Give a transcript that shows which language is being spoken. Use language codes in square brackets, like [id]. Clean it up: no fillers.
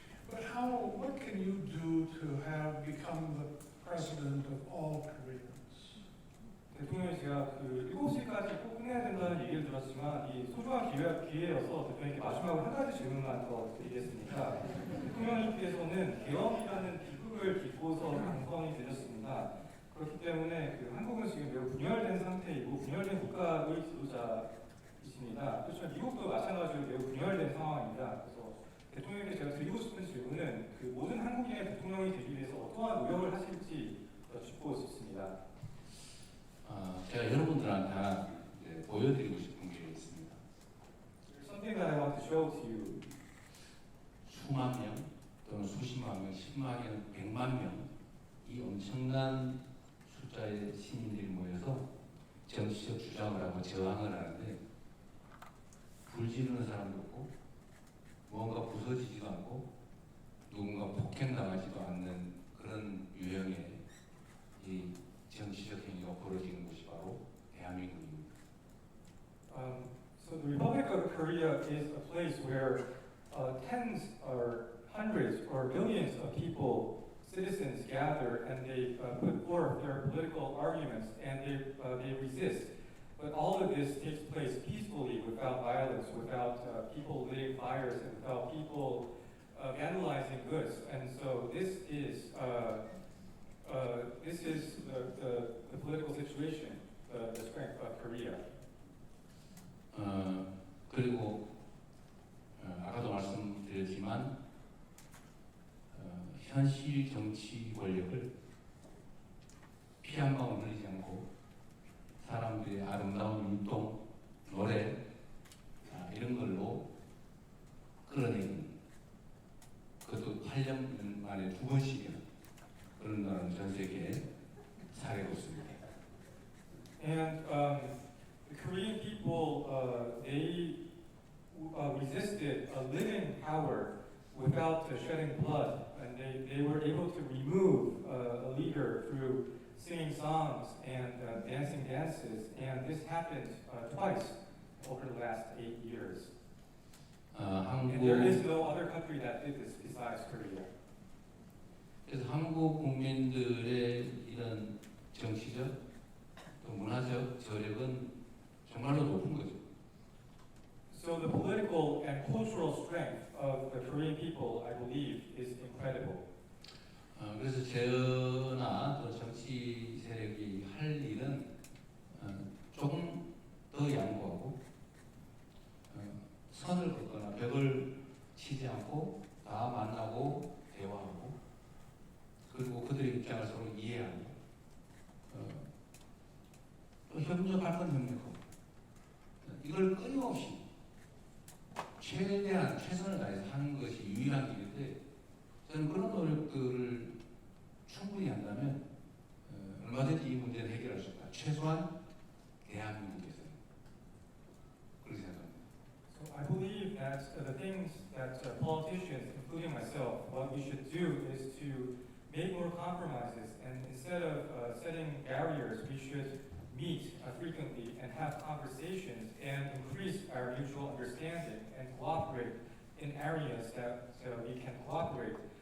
[en] But what can you do to have become the president of all Koreans? [ko] 대통령이 제가 그 7시까지 꼭 끝내야 된다는 얘기를 들었지만 이 소중한 기회여서 대통령께 마지막으로 한 가지 질문만 더 드리겠습니다. 대통령님께서는 개혁이라는 비극을 딛고서 당선이 되셨습니다. 그렇기 때문에 그 한국은 지금 매우 분열된 상태이고 분열된 국가의 지도자이십니다. 그렇지만 미국도 마찬가지로 매우 분열된 상황입니다. 그래서 대통령에게 제가 드리고 싶은 질문은 그 모든 한국인의 대통령이 되기 위해서 어떠한 노력을 하실지 여쭙고 싶습니다. 제가 여러분들한테 하나 보여드리고 싶은 게 있습니다. [en] Something that I want to show to you. [ko] 수만 명 또는 수십만 명, 10만 명, 100만 명 이 엄청난 숫자의 시민들이 모여서 정치적 주장을 하고 저항을 하는데 불 지르는 사람도 없고 무언가 부서지지도 않고 누군가 폭행당하지도 않는 그런 유형의 이 대한민국입니다. [en] So the Republic of Korea is a place where tens or hundreds or millions of people, citizens gather and they put forth their political arguments and they resist. But all of this takes place peacefully, without violence, without people lighting fires, and without people vandalizing goods. And so this is the political situation, the strength of Korea. [ko] 그리고 아까도 말씀드렸지만 현실 정치 권력을 피 한 방울 흘리지 않고 사람들의 아름다운 운동, 노래 이런 걸로 끌어내는, 그것도 8년 만에 2번씩이나 그런 나라는 전 세계에 사례가 없습니다. [en] And the Korean people, they resisted a living power without shedding blood, and they were able to remove a leader through singing songs and dancing dances, and this happened twice over the last 8 years. And there is no other country that did this besides Korea. [ko] 그래서 한국 국민들의 이런 정치적 또 문화적 저력은 정말로 높은 거죠. [en] So the political and cultural strength of the Korean people, I believe, is incredible. [ko] 그래서 저나 또 정치 세력이 할 일은 조금 더 양보하고 선을 긋거나 벽을 치지 않고 다 만나고 대화하고, 그리고 그들의 입장을 서로 이해하고, 또 협력할 건 협력하고, 이걸 끊임없이 최대한 최선을 다해서 하는 것이 유일한 길인데, 저는 그런 노력들을 충분히 한다면 얼마든지 이 문제는 해결할 수 있다. 최소한 대한민국에서 그렇게 생각합니다. [en] So I believe that the things that politicians, including myself, what we should do is to make more compromises, and instead of setting barriers, we should meet frequently and have conversations and increase our mutual understanding and cooperate in areas that we can cooperate.